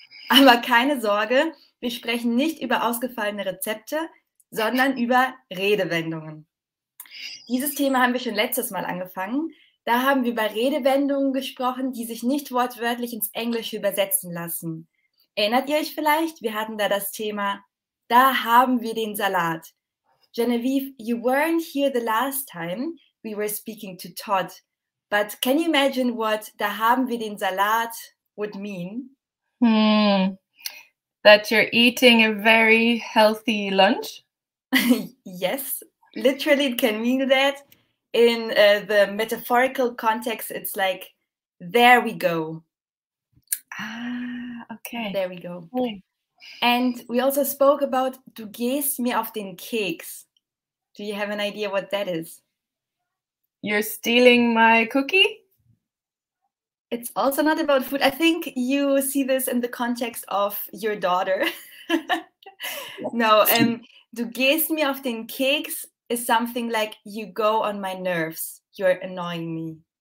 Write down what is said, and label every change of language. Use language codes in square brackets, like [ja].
[de] Aber keine Sorge, wir sprechen nicht über ausgefallene Rezepte, sondern über Redewendungen. Dieses Thema haben wir schon letztes Mal angefangen. Da haben wir über Redewendungen gesprochen, die sich nicht wortwörtlich ins Englische übersetzen lassen. Erinnert ihr euch vielleicht? Wir hatten da das Thema, da haben wir den Salat. [en] Genevieve, you weren't here the last time we were speaking to Todd, but can you imagine what [de] da haben wir den Salat [en] would mean? That you're eating a very healthy lunch? Yes, literally it can mean that. In the metaphorical context, it's like, there we go. Ah, okay. There we go. Okay. And we also spoke about, [de] du gehst mir auf den Keks. [en] Do you have an idea what that is? You're stealing my cookie? It's also not about food. I think you see this in the context of your daughter. No, [de] du gehst mir auf den Keks [en] is something like you go on my nerves. You're annoying me.